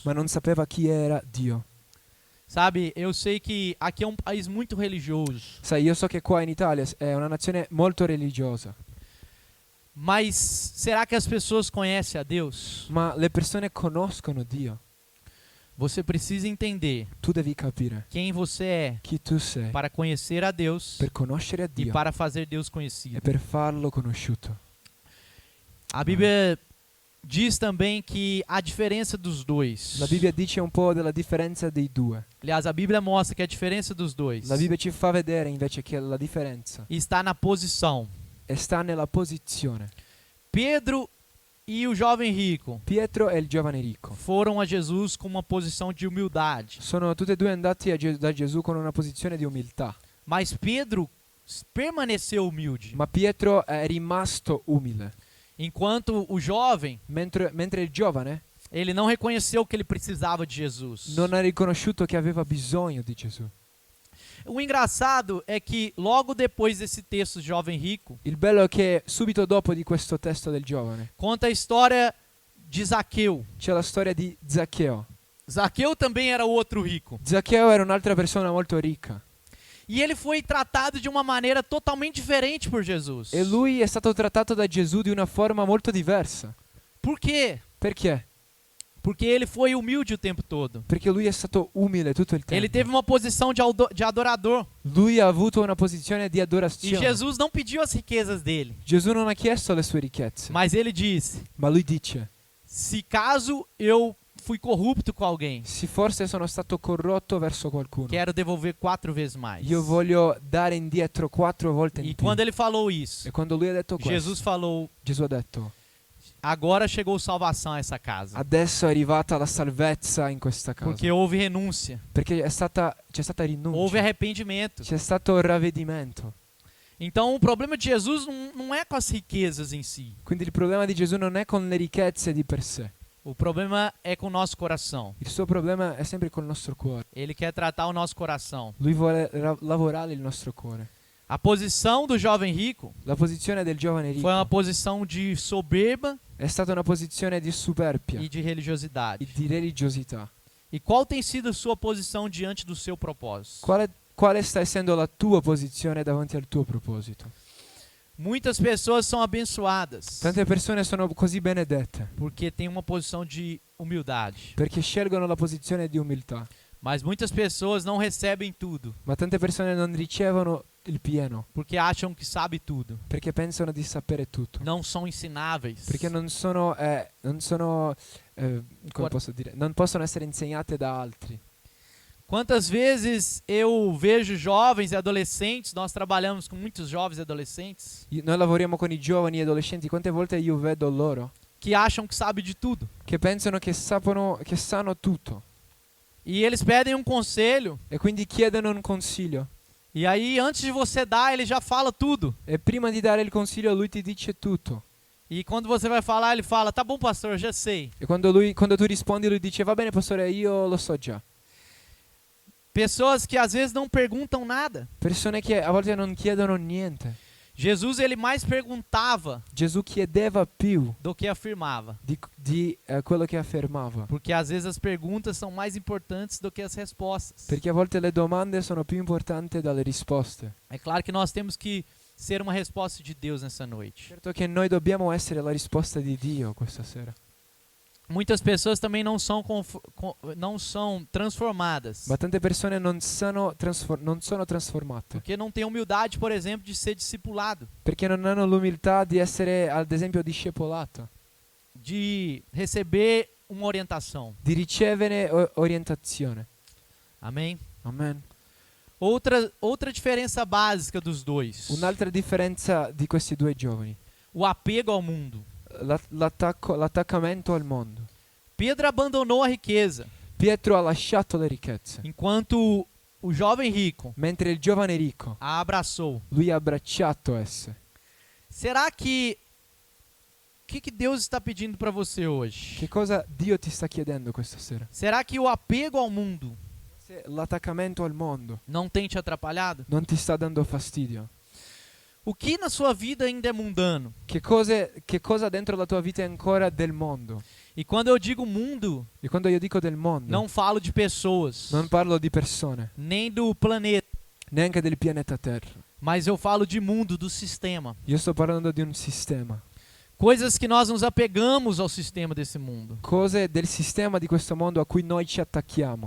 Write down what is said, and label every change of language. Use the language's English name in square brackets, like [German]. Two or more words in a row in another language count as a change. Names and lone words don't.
[Italian] ma non sapeva chi era Dio. [Portuguese] Sabe, eu sei que aqui é um país muito religioso, [Italian] Sai, io so che qua in Italia è una nazione molto religiosa, [Portuguese] mas será que as pessoas conhecem a Deus? [Italian] ma le persone conoscono Dio. [Portuguese] Você precisa entender [Italian] Tu devi capire [Portuguese] quem você é [Italian] chi tu sei [Portuguese] para conhecer a Deus [Italian] per conoscere a e Dio [Portuguese] para fazer Deus e conhecido. [Italian] per farlo conosciuto. [Portuguese] A Bíblia diz também que a diferença dos dois. [Italian] La Bibbia dice un po' della differenza dei due. [Portuguese] Aliás, a Bíblia mostra que a diferença dos dois [Italian] La Bibbia ci fa vedere invece che la differenza [Portuguese] está na posição. [Italian] sta nella posizione. [Portuguese] Pedro e o jovem rico [Italian] Pietro e il giovane ricco [Portuguese] foram a Jesus com uma posição de humildade. [Italian] sono tutti e due andati da Gesù con una posizione di umiltà, [Portuguese] Mas Pedro permaneceu humilde, [Italian] ma Pietro è rimasto umile, [Portuguese] enquanto o jovem, [Italian] mentre il giovane [Portuguese] ele não reconheceu que ele precisava de Jesus. [Italian] non ha riconosciuto che aveva bisogno di Gesù. [Portuguese] O engraçado é que logo depois desse texto jovem rico, [Italian] Il bello è che subito dopo di questo testo del giovane [Portuguese] conta a história de Zaqueu. [Italian] c'è la storia di Zaccheo. [Portuguese] Zaqueu também era outro rico. [Italian] Zaccheo era un'altra persona molto ricca [Portuguese] E ele foi tratado de uma maneira totalmente diferente por Jesus. [Italian] e lui è stato trattato da Gesù di una forma molto diversa. [Portuguese] Por quê? [Italian] Perché? [Portuguese] Porque ele foi humilde o tempo todo. [Italian] Perché lui è stato umile tutto il tempo. [Portuguese] Ele teve uma posição de adorador. [Italian] Lui ha avuto una posizione di E adorazione. [Portuguese] Jesus não pediu as riquezas dele. [Italian] Gesù non ha chiesto le sue ricchezze, [Portuguese] Mas ele disse: [Italian] ma lui dice: [Portuguese] se caso eu fui corrupto com alguém, [Italian] se forse sono stato corrotto verso qualcuno, [Portuguese] quero devolver 4 vezes mais. [Italian] io voglio dare indietro 4 volte E in più. [Portuguese] quando ele falou isso, [Italian] E quando lui ha detto questo, [Portuguese] Jesus falou: [Italian] Gesù ha detto: [Portuguese] agora chegou salvação a essa casa. [Italian] adesso è arrivata la salvezza in questa casa. [Portuguese] Porque houve renúncia, [Italian] Perché c'è stata rinuncia, [Portuguese] houve arrependimento. [Italian] c'è stato ravvedimento. [Portuguese] Então o problema de Jesus não é com as riquezas em si. [Italian] Quindi il problema di Gesù non è con le ricchezze di per sé. [Portuguese] O problema é com o nosso coração. [Italian] Il suo problema è sempre col nostro cuore. [Portuguese] Ele quer tratar o nosso coração. [Italian] Lui vuole lavorare il nostro cuore. [Portuguese] A posição do jovem rico [Italian] La posizione del giovane [Portuguese] foi uma [Italian] ricco [Portuguese] posição de soberba [Italian] è stata una posizione di superbia [Portuguese] e de religiosidade. [Italian] e di religiosità. [Portuguese] E qual tem sido a sua posição diante do seu propósito? [Italian] Quale sta essendo la tua posizione davanti al tuo proposito? [Portuguese] Muitas pessoas são abençoadas [Italian] Tante persone sono così benedette [Portuguese] porque têm uma posição de humildade. [Italian] perché scelgono la posizione di umiltà, [Portuguese] Mas muitas pessoas não recebem tudo [Italian] ma tante persone non ricevono il pieno [Portuguese] porque acham que sabe tudo. [Italian] perché pensano di sapere tutto, [Portuguese] Não são ensináveis. [Italian] perché non sono come posso dire, non possono essere insegnate da altri. [Portuguese] Quantas vezes eu vejo jovens e adolescentes, nós trabalhamos com muitos jovens e adolescentes, [Italian] Noi lavoriamo con i giovani e adolescenti, quante volte io vedo loro [Portuguese] que acham que sabe de tudo. [Italian] che pensano che sanno tutto [Portuguese] E eles pedem um conselho, [Italian] e quindi chiedono un consiglio [Portuguese] e aí antes de você dar, ele já fala tudo. [Italian] e prima di dare il consiglio lui ti dice tutto. [Portuguese] E quando você vai falar, ele fala: "Tá bom, pastor, eu já sei". [Italian] E quando tu rispondi lui dice va bene pastore, io lo so già. [Portuguese] Pessoas que às vezes não perguntam nada. [Italian] Persone che a volte non chiedono niente. [Portuguese] Jesus, ele mais perguntava [Italian] Gesù chiedeva più [Portuguese] do que afirmava, [Italian] di quello che affermava, [Portuguese] porque às vezes as perguntas são mais importantes do que as respostas. [Italian] perché a volte le domande sono più importanti dalle risposte. [Portuguese] É claro que nós temos que ser uma resposta de Deus nessa noite. [Italian] Certo che noi dobbiamo essere la risposta di Dio questa sera. [Portuguese] Muitas pessoas também não são transformadas, [Italian] Ma tante persone non sono trasformate, [Portuguese] porque não têm humildade, por exemplo, de ser discipulado, [Italian] perché non hanno l'umiltà di essere, ad esempio, discepolato, [Portuguese] de receber uma orientação. [Italian] di ricevere orientazione. [Portuguese] Amém? [Italian] Amen. [Portuguese] Outra diferença básica dos dois: [Italian] Un'altra differenza di questi due giovani, [Portuguese] o apego ao mundo. [Italian] l'attaccamento al mondo. [Portuguese] Pedro abandonou a riqueza, [Italian] Pietro ha lasciato le ricchezze, [Portuguese] enquanto o jovem rico [Italian] mentre il giovane ricco, [Portuguese] a abraçou. [Italian] lui ha abbracciato esse. [Portuguese] Será que o que Deus está pedindo para você hoje? [Italian] Che cosa Dio ti sta chiedendo questa sera? [Portuguese] Será que o apego ao mundo [Italian] Se l'attaccamento al mondo [Portuguese] não tem te atrapalhado? [Italian] non ti sta dando fastidio, [Portuguese] O que na sua vida ainda é mundano? [Italian] che cosa dentro la tua vita è ancora del mondo? [Portuguese] E quando eu digo mundo, [Italian] E quando io dico del mondo, [Portuguese] não falo de pessoas, [Italian] non parlo di persone, [Portuguese] nem do planeta, [Italian] neanche del pianeta Terra. [Portuguese] mas eu falo de mundo, do sistema. [Italian] Io sto parlando di un sistema. [Portuguese] Coisas que nós nos apegamos ao sistema desse mundo. [Italian] Cose del sistema di questo mondo a cui noi ci attacchiamo.